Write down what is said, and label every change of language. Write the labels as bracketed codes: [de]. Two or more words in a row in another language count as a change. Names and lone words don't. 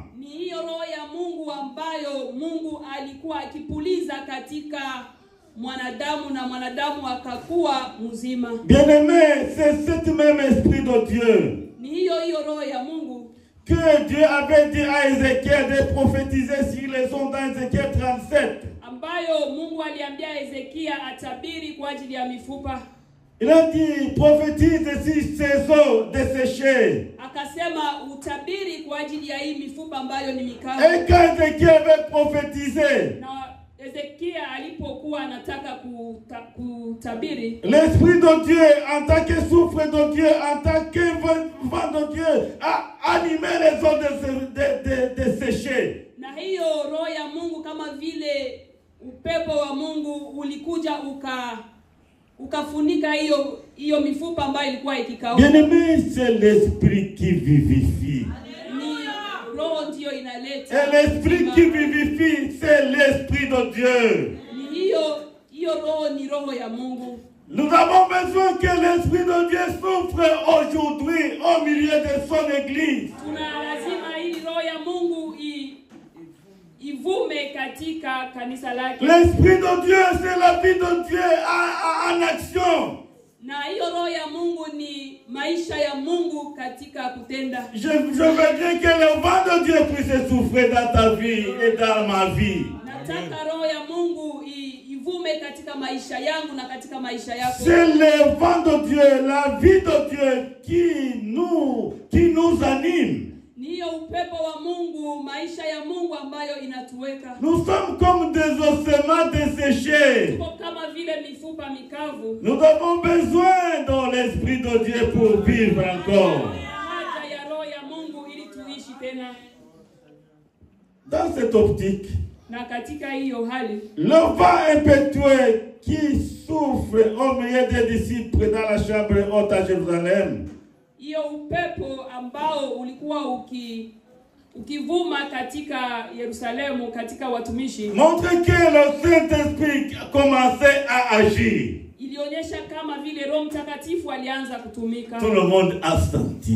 [sw] Ni hiyo roho ya Mungu ambayo Mungu alikuwa akipuliza katika mwanadamu na mwanadamu akakuwa mzima. [fr] Bien-aimé, c'est cet même esprit de Dieu. [sw] Ni hiyo roho ya Mungu [fr] que Dieu avait dit à Ézéchiel de prophétiser sur les ondes dans Ézéchiel 37. [sw] Ambayo Mungu aliambia Ezekia atabiri kwa ajili ya mifupa. [fr] Il a dit prophétise sur ces eaux desséchées. [sw] Akasema utabiri kwa ajili ya hii mifupa ambayo ni mikavu. [fr] Et quand Ézéchiel avait prophétisé, [sw] Na Ezekia alipokuwa anataka kutabiri, [fr] l'esprit de Dieu en tant que souffle de Dieu, en tant que vent de Dieu a animé les eaux desséchées. [sw] Na hiyo roho ya Mungu kama vile upepo wa Mungu ulikuja ukafunika hiyo mifupa ambayo ilikuwa ikikauka. [fr] Bien-aimé, c'est l'esprit qui vivifie. [sw] Ni roho ndio inaleta. [fr] Et l'esprit qui vivifie, c'est l'esprit de Dieu. [sw] Ni hiyo roho ni roho ya Mungu. [fr] Nous avons besoin que l'esprit de Dieu souffre aujourd'hui au milieu de son église. [sw] Tuna lazima hii roho ya Mungu ivume katika kanisa lake. [fr] L'esprit de Dieu, c'est la vie de Dieu en action. [sw] Na hiyo roho ya Mungu ni maisha ya Mungu katika kutenda. [fr] Je veux bien que le vent de Dieu puisse souffler dans ta vie et dans ma vie. [sw] Nataka roho ya Mungu ivume katika maisha yangu na katika maisha yako. [fr] C'est le vent de Dieu, la vie de Dieu qui nous anime. [sw] Ni hiyo upepo wa Mungu, maisha ya Mungu ambayo inatuweka. [fr] Nous sommes comme des ossements desséchés. [sw] Tuko kama vile mifupa mikavu. [fr] Nous avons besoin de l'esprit de Dieu pour vivre encore. [sw] Haja ya roho ya Mungu ili tuishi tena. [fr] Dans cette optique, [sw] Na katika hiyo hali, [fr] le vent impétueux qui souffle au milieu des disciples dans la chambre haute à Jérusalem, [sw] hiyo upepo ambao ulikuwa ukivuma katika Yerusalemu katika watumishi, [fr] montre que le Saint-Esprit commençait à agir. [sw] ilionyesha kama vile Roho Mtakatifu alianza kutumika. [fr] Tout le monde a senti.